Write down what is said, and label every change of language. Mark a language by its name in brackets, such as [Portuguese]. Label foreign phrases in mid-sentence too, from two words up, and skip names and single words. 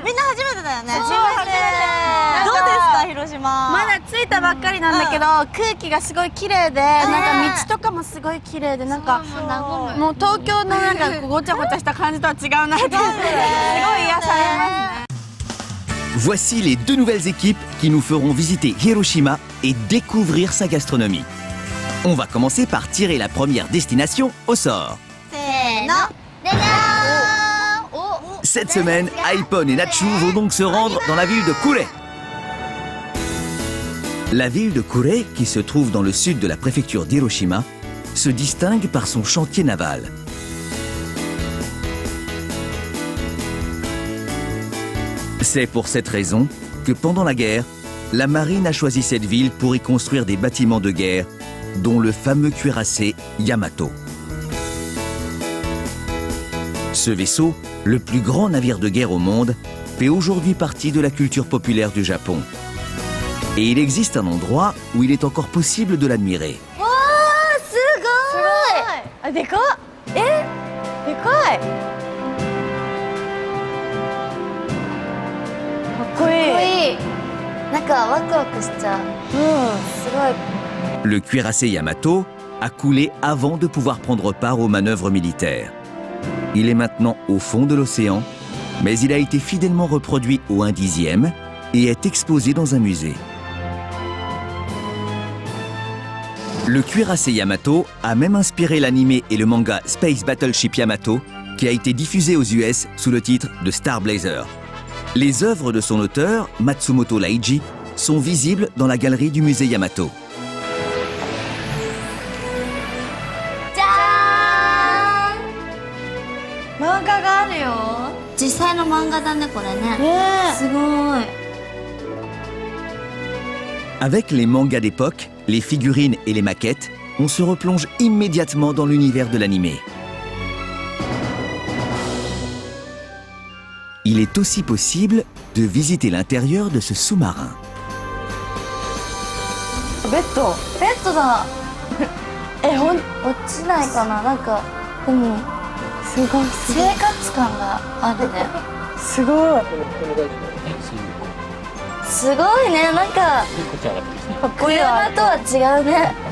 [Japanese] みんな初めてだよね。初めて。どうですか広島。まだ着いたばっかりなんだけど、空気がすごい綺麗で、なんか道とかもすごい綺麗で、なんかもう東京のなんかごちゃごちゃした感じとは違うなってすごい癒されますね。 [French] Voici les 2 nouvelles équipes qui nous feront visiter Hiroshima et découvrir sa gastronomie. On va commencer par tirer la première destination au sort. [Japanese] せーの。でじゃーん。 [French] Cette semaine, Aipon et Nachu vont donc se rendre dans la ville de Kure. La ville de Kure, qui se trouve dans le sud de la préfecture d'Hiroshima, se distingue par son chantier naval. C'est pour cette raison que pendant la guerre, la marine a choisi cette ville pour y construire des bâtiments de guerre, dont le fameux cuirassé Yamato. Ce vaisseau, le plus grand navire de guerre au monde, fait aujourd'hui partie de la culture populaire du Japon. Et il existe un endroit où il est encore possible de l'admirer. [Japanese] わーすごい。あ、でかっ。え、でかい。かっこいい。なんかワクワクしちゃう。すごい。 [French] Le cuirassé Yamato a coulé avant de pouvoir prendre part aux manœuvres militaires. Il est maintenant au fond de l'océan, mais il a été fidèlement reproduit au 1/10 et est exposé dans un musée. Le cuirassé Yamato a même inspiré l'anime et le manga Space Battleship Yamato, qui a été diffusé aux US sous le titre de Star Blazer. Les œuvres de son auteur, Matsumoto Laiji, sont visibles dans la galerie du musée Yamato. [Japanese] 漫画があるよ。実際の漫画だねこれね。ねすごい。 [French] Avec les mangas d'époque, les figurines et les maquettes, on se replonge immédiatement dans l'univers de l'animé. Il est aussi possible de visiter l'intérieur de ce sous-marin. [Japanese] ベッド。ベッドだ。落ちないかな。なんかでもすごい生活感があるね。すごい。すごいね。なんか車とは違うね。